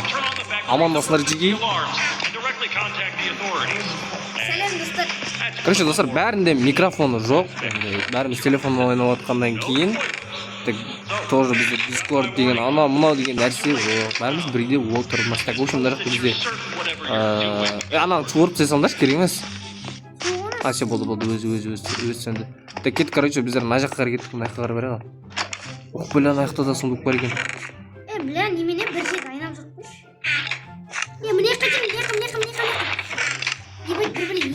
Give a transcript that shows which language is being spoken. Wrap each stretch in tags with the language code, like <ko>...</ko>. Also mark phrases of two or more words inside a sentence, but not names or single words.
<kk>Амандасыңдар жеги. Сәлем достар. Короче, достар, бәрінде микрофоны жоқ. Бәріміз телефонмен ойнап отқаннан кейін тоже бізде Discord деген мынау деген нәрсе жоқ. Бәріміз бірге отырмыз.</kk> <ru>Так, в общем,</ru> <kk>мына жақта бізде ана суырып тастай салыңдаршы, керек емес. Ася болды өз сенді. Так, кет, короче, біздер мына жаққа қарай кеттік, мына жаққа қарай барайық. Ух, бля, ана жақта да сундук бар екен. Бля, немене бір жер айнап жатпыш. Міне қайтем.</kk>